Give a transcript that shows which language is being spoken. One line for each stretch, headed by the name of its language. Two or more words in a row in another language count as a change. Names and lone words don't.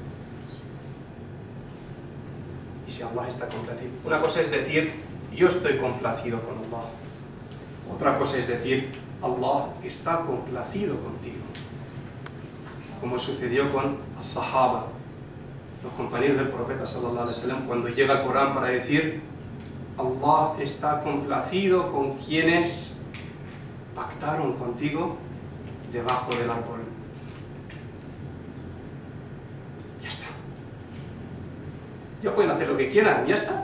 Spanish: Y si Allah está complacido, una cosa es decir, yo estoy complacido con Allah. Otra cosa es decir, Allah está complacido contigo. Como sucedió con los Sahaba, los compañeros del profeta
Arabic: صلى الله عليه وسلم,
Spanish: cuando llega el Corán para decir, Allah está complacido con quienes pactaron contigo debajo del árbol. Ya está. Ya pueden hacer lo que quieran, ya está.